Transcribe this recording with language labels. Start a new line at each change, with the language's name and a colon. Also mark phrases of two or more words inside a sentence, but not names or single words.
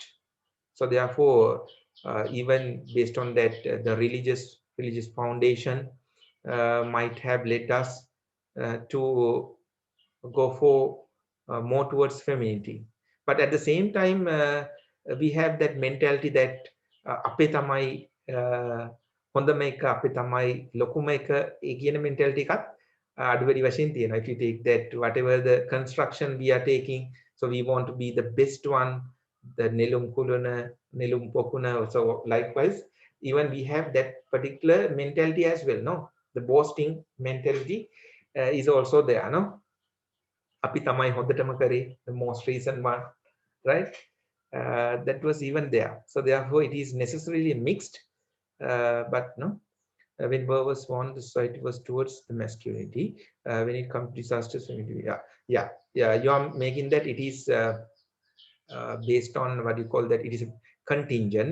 English: So therefore, even based on that, the religious foundation might have led us to go for more towards femininity. But at the same time, we have that mentality that
Sinhala: අපේ තමයි හොඳම එක, අපේ තමයි ලොකුම එක, ඒ කියන mentality එකත් අඩු වැඩි වශයෙන් තියෙනවා.
English: If you take that, whatever the construction we are taking, so we want to be the best one, the nelum kuluna, nelum pokuna. So likewise, even we have that particular mentality as well, no? The boasting mentality is also there, no?
Sinhala: අපි තමයි හොඳටම කරේ,
English: the most recent one, right? That was even there. So therefore, it is necessarily mixed, but no, when war was won, the society was towards the masculinity. When it comes to disasters, yeah, you are making that it is based on what you call that, it is a contingent.